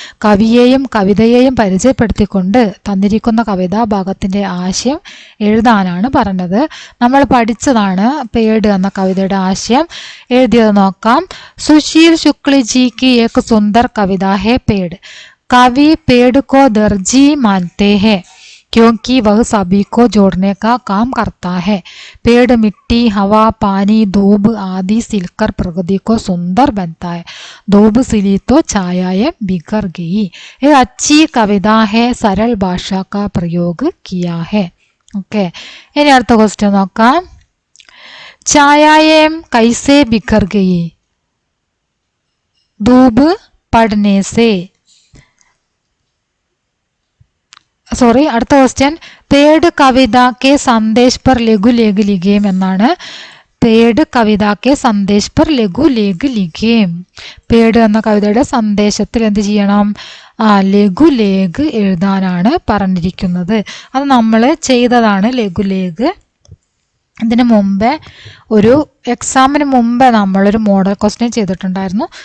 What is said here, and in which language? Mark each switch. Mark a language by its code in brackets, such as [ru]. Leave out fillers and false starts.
[ml] കവിയെയും കവിതയെയും പരിചയപ്പെടുത്തിക്കൊണ്ട് തന്നിരിക്കുന്ന കവിതാഭാഗത്തിന്റെ ആശയം എഴുതാനാണ് പറഞ്ഞത്. നമ്മൾ പഠിച്ചതാണ് പേട് എന്ന കവിതയുടെ ആശയം. എഴുതിയത് നോക്കാം. [hi] സുശീൽ ശുക്ലജിക്ക് ഏക് സുന്ദർ കവിത ഹെ പേട്. കവി പേട് കോ ദർജി മാനത്തെ ഹെ. क्योंकि वह सभी को जोड़ने का काम करता है। पेड़ मिट्टी हवा पानी धूप आदि सिलकर प्रकृति को सुंदर बनता है। धूप सिली तो छायाएं बिखर गई। एक अच्छी कविता है, सरल भाषा का प्रयोग किया है. [ml] ഓക്കെ, ഇനി അടുത്ത ക്വസ്റ്റ്യൻ നോക്കാം. [hi] छायाएं कैसे बिखर गई? धूप पड़ने से. [ml] സോറി, അടുത്ത ക്വസ്റ്റ്യൻ. [hi] पेड़ कविता के संदेश पर लघु लेख लिखे എന്നാണ്. പേട് കവിതാക്കെ സന്ദേശ് പർ ലഘു ലേഖ് ലിഖേം. [ml] പേട് എന്ന കവിതയുടെ സന്ദേശത്തിൽ എന്ത് ചെയ്യണം? ലഘു ലേഖ് എഴുതാനാണ് പറഞ്ഞിരിക്കുന്നത്. അത് നമ്മൾ ചെയ്തതാണ് ലഘുലേഖ്. ഇതിന് മുമ്പേ ഒരു എക്സാമിന് മുമ്പേ നമ്മളൊരു മോഡൽ ക്വസ്റ്റ്യൻ ചെയ്തിട്ടുണ്ടായിരുന്നു.